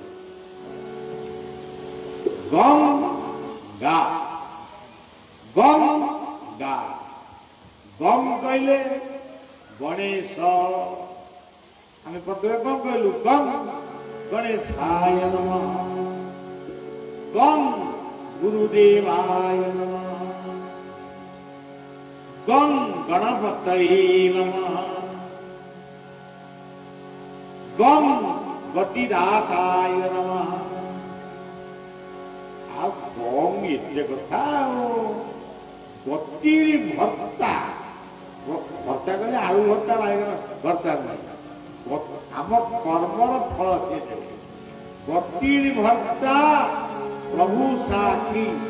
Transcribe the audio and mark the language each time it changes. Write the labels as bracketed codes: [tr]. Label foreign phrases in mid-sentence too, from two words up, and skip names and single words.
[or] ଗଙ୍ଗା ଗଙ୍ଗା ଗଙ୍ଗ କହିଲେ ଗଣେଶ। ଆମେ ପ୍ରଥମେ କଣ କହିଲୁ? [sa] ଗଣେଶାୟ ନମଃ, ଗଙ୍ଗ ଗୁରୁଦେବାୟ ନମଃ, গং গণপতয়ে নমঃ, গং গতিদাতায় নমঃ। [or] ଆଉ ଗଂ ଏତେ କଥା, ଗତିର ଭର୍ତ୍ତା। ଭର୍ତ୍ତା କଲେ ଆଳୁ ଭର୍ତ୍ତା ବାଇଗଣ ଭର୍ତ୍ତା ନାହିଁ, ଆମ କର୍ମର ଫଳ ସିଏ ଦେବେ। ଗତିର ଭର୍ତ୍ତା ପ୍ରଭୁ ସାକ୍ଷୀ